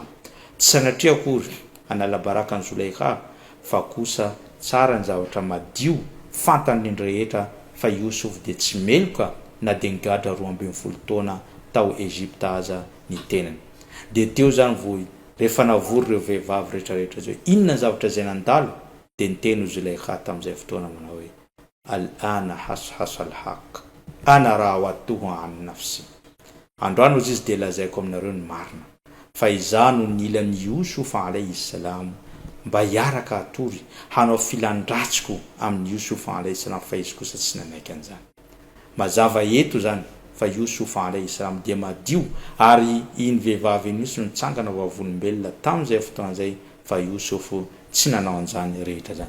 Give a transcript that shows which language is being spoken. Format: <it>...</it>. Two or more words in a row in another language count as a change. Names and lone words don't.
<mg>Tsy sanatria akory hanala baraka ny Zulaikha, fa kosa tsara ny zavatra madio fantany rehetra fa Youssouf dia tsy meloka na dia nigadra 12 taona tao Egypta aza ny tenany. Dia teo zany voy rehefa navory ireo vehivavy rehetrarehetra zay inona ny zavatra zay nandalo, dia niteny Zulaikha tamin'izay fotoana manao hoe</mg> <ar>الآن حصحص الحق أنا راودته عن نفسه.</ar> <mg>Androany izy de lazaiko aminareo ny marina fa izano nilan'ny Yosufa</mg> <ar>عليه السلام</ar> <mg>mba hiaraka atory hanao filandratsiko amin'ny Yosufa</mg> <ar>عليه السلام</ar> <mg>fa izy kosa tsy nanaiky an'izany. Mazava eto zany fa Yosufa</mg> <ar>عليه السلام</ar> <mg>dia madio ary iny vehivavy nisy nitsangana vavolombelona tamin'izay fotoan'izay fa Yosufo tsy nanao an'izany rehetra zany.</mg>